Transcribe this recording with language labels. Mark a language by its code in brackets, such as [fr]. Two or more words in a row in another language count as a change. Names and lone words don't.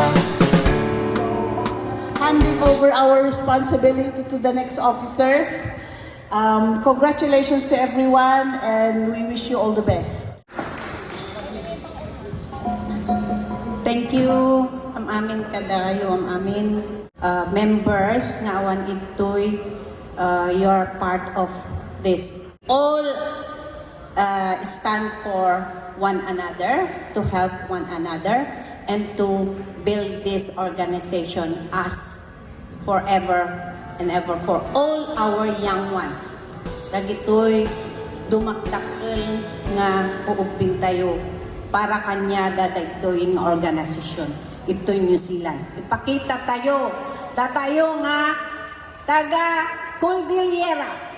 [en] Handing over our responsibility to the next officers. Congratulations to everyone, and we wish you all the best. Thank you, [ilo] ang amin kadayo, ang amin members nga awan ito'y [en] you're part of this. All stand for one another, to help one another, and to build this organization as forever and ever for all our young ones. [ilo] Dagitoy dumakdakkel nga uuping tayo para kanya dadagtoy nga organisasyon. Ito'y New Zealand. Ipakita tayo, datayo nga taga Cordilleran.